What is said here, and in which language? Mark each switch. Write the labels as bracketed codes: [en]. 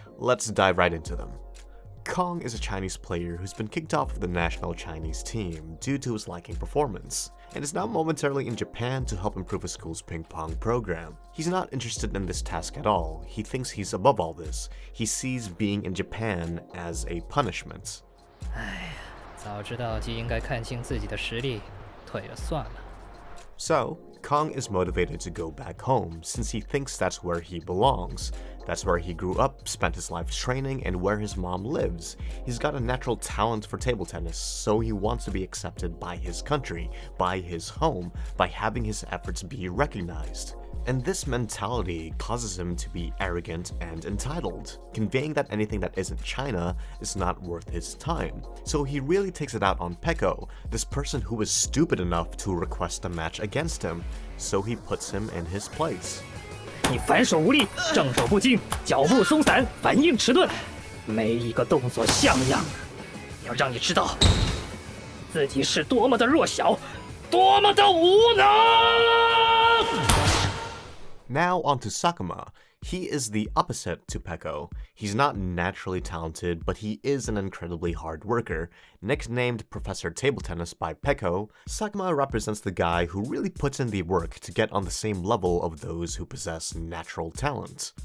[en] Let's dive right into them. Kong is a Chinese player who's been kicked off of the national Chinese team due to his lacking performance, and is now momentarily in Japan to help improve his school's ping pong program. He's not interested in this task at all. He thinks he's above all this. He sees being in Japan as a punishment. [zh] 早知道就应该看清自己的实力，退了算了。 [en] So, Kong is motivated to go back home since he thinks that's where he belongs. That's where he grew up, spent his life training, and where his mom lives. He's got a natural talent for table tennis, so he wants to be accepted by his country, by his home, by having his efforts be recognized. And this mentality causes him to be arrogant and entitled, conveying that anything that isn't China is not worth his time. So he really takes it out on Peko, this person who was stupid enough to request a match against him, so he puts him in his place. [zh] 你反手无力，正手不精，脚步松散，反应迟钝，每一个动作像样，要让你知道自己是多么的弱小，多么的无能。 [en] Now onto Sakuma. He is the opposite to Peko. He's not naturally talented, but he is an incredibly hard worker. Nicknamed Professor Table Tennis by Peko, Sakuma represents the guy who really puts in the work to get on the same level of those who possess natural talent.